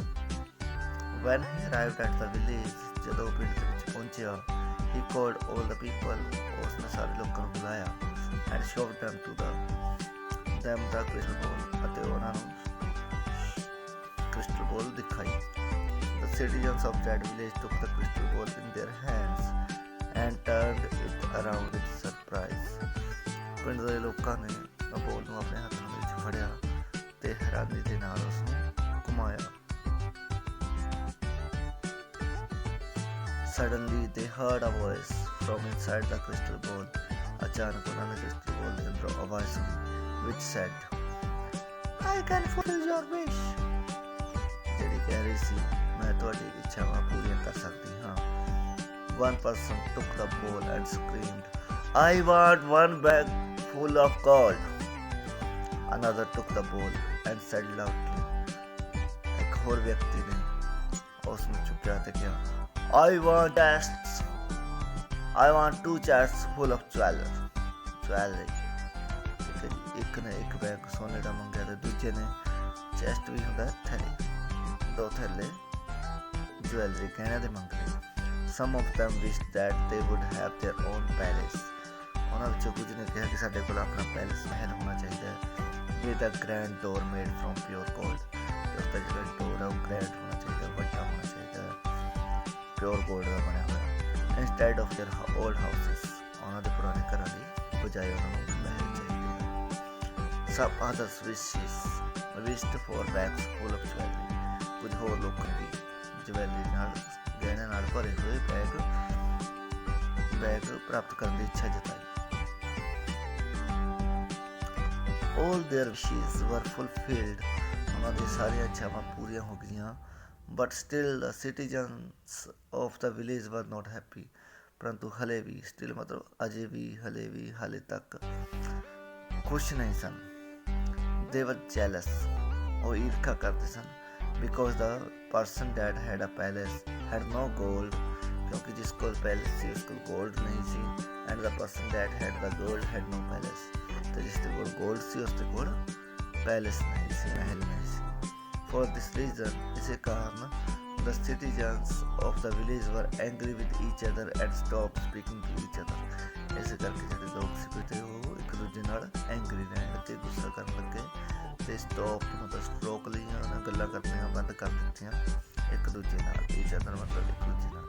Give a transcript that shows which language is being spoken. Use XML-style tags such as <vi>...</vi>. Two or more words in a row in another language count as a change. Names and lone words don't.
<en>When he arrived at the village,</en> <pa>ਜਦੋਂ ਉਹ ਪਿੰਡ ਦੇ ਵਿੱਚ ਪਹੁੰਚਿਆ.</pa> <en>He called all the people,</en> <pa>ਉਸਨੇ ਸਾਰੇ ਲੋਕਾਂ ਨੂੰ ਬੁਲਾਇਆ.</pa> <en>And showed them the crystal ball,</en> <pa>ਅਤੇ ਉਹਨਾਂ ਨੂੰ</pa> <en>crystal ball</en> <pa>ਦਿਖਾਈ.</pa> <en>The citizens of that village took the crystal ball in their hands and turned it around with surprise.</en> <pa>ਪਿੰਡ ਦੇ ਲੋਕਾਂ ਨੇ ਬੋਲ ਨੂੰ ਆਪਣੇ ਹੱਥ ਵਿੱਚ ਫੜਿਆ ਤੇ ਹੈਰਾਨੀ ਦੇ ਨਾਲ ਉਸ ਨੂੰ ਘੁਮਾਇਆ.</pa> <en>Suddenly they heard a voice from inside the crystal ball.</en> <pa>ਅਚਾਨਕ ਉਹਨਾਂ ਨੇ</pa> <en>crystal ball</en> <pa>ਦੇ ਅੰਦਰੋਂ ਆਵਾਜ਼ ਸੁਣੀ</pa> <en>which said, I can fulfill your wish.</en> <pa>ਜਿਹੜੀ ਕਹਿ ਰਹੀ ਸੀ ਮੈਂ ਤੁਹਾਡੀ ਇੱਛਾਵਾਂ ਪੂਰੀਆਂ ਕਰ ਸਕਦੀ ਹਾਂ.</pa> <en>One person took the ball and screamed, I want one bag full of gold. Another took the ball and said loudly.</en> <pa>ਇੱਕ ਹੋਰ ਵਿਅਕਤੀ ਨੇ ਉਸ ਨੂੰ ਚੁੱਕਿਆ ਤੇ ਕਿਹਾ,</pa> <en>I want chests. I want 2 chests full of jewelry.</en> <pa>ਠੀਕ ਹੈ ਜੀ, ਇੱਕ ਨੇ ਇੱਕ ਬੈਗ ਸੋਨੇ ਦਾ ਮੰਗਿਆ ਤੇ ਦੂਜੇ ਨੇ ਚੈਸਟ ਵੀ ਹੁੰਦਾ ਥੈਲੇ, 2 ਥੈਲੇ ਜਵੈਲਰੀ ਗਹਿਣਿਆਂ ਦੇ ਮੰਗ ਲਏ.</pa> <en>Some of them wished that they would have their own palace.</en> <pa>ਉਹਨਾਂ ਵਿੱਚੋਂ ਕੁਝ ਨੇ ਕਿਹਾ ਕਿ ਸਾਡੇ ਕੋਲ ਆਪਣਾ ਪੈਲਸ ਮਹਿਲ ਹੋਣਾ ਚਾਹੀਦਾ ਹੈ</pa> <en>with a grand door made from pure gold,</en> <pa>ਤੇ ਉਸਦਾ ਜਿਹੜਾ ਡੋਰ ਹੈ ਉਹ ਗ੍ਰੈਂਡ ਹੋਣਾ ਚਾਹੀਦਾ, ਵੱਡਾ ਹੋਣਾ ਚਾਹੀਦਾ,</pa> <en>pure gold</en> <pa>ਦਾ ਬਣਿਆ ਹੋਇਆ।</pa> <en>instead of their old houses,</en> <pa>ਉਹਨਾਂ ਦੇ ਪੁਰਾਣੇ ਘਰਾਂ ਦੀ ਬਜਾਏ ਉਹਨਾਂ ਨੂੰ ਮਹਿਲ ਚਾਹੀਦੇ।</pa> <en>some others wished for bags full of jewelry,</en> <pa>ਕੁਝ ਹੋਰ ਲੋਕਾਂ ਦੀ ਜਵੈਲਰੀ ਨਾਲ ਗਹਿਣਿਆਂ ਨਾਲ ਭਰੇ ਹੋਏ ਬੈਗ ਪ੍ਰਾਪਤ ਕਰਨ ਦੀ ਇੱਛਾ ਜਤਾਈ।</pa> <en>All their wishes were fulfilled,</en> <pa>ਉਹਨਾਂ ਦੀਆਂ ਸਾਰੀਆਂ ਇੱਛਾਵਾਂ ਪੂਰੀਆਂ ਹੋ ਗਈਆਂ।</pa> <en>But still the citizens of the village were not happy,</en> <pa>ਪਰੰਤੂ ਹਲੇ ਵੀ ਸਟਿਲ ਮਤਲਬ ਅਜੇ ਵੀ ਹਾਲੇ ਤੱਕ ਖੁਸ਼ ਨਹੀਂ ਸਨ।</pa> <en>They were jealous,</en> <pa>ਉਹ ਈਰਖਾ ਕਰਦੇ ਸਨ,</pa> <en>because the person that had a palace had no gold,</en> <pa>ਕਿਉਂਕਿ ਜਿਸ ਕੋਲ ਪੈਲਸ ਸੀ ਉਸ ਕੋਲ ਗੋਲਡ ਨਹੀਂ ਸੀ,</pa> <en>and the person that had the gold had no palace,</en> <pa>ਤੇ ਜਿਸ ਦੇ ਕੋਲ ਗੋਲਡ ਸੀ ਉਸ ਦੇ ਕੋਲ ਪੈਲਸ ਨਹੀਂ ਸੀ, ਮਹਿਲ ਨਹੀਂ ਸੀ।</pa> <en>for this reason,</en> <pa>ਇਸੇ ਕਾਰਨ</pa> <en>the citizens of the village were angry with each other and stopped speaking to each other,</en> <pa>ਇਸੇ ਕਰਕੇ ਜਿਹੜੇ ਲੋਕ ਸੀ ਤੇ ਉਹ ਇੱਕ ਦੂਜੇ ਨਾਲ ਐਂਗਰੀ ਰਹਿਣ ਤੇ ਗੁੱਸਾ ਕਰਨ ਲੱਗੇ, ਤੇ ਸਟਾਪ ਮਤਲਬ ਰੋਕ ਲਈਆਂ, ਉਹਨਾਂ ਗੱਲਾਂ ਕਰਨੀਆਂ ਬੰਦ ਕਰ ਦਿੱਤੀਆਂ ਇੱਕ ਦੂਜੇ ਨਾਲ,</pa> <en>each other</en> <pa>ਮਤਲਬ ਇੱਕ ਦੂਜੇ ਨਾਲ।</pa>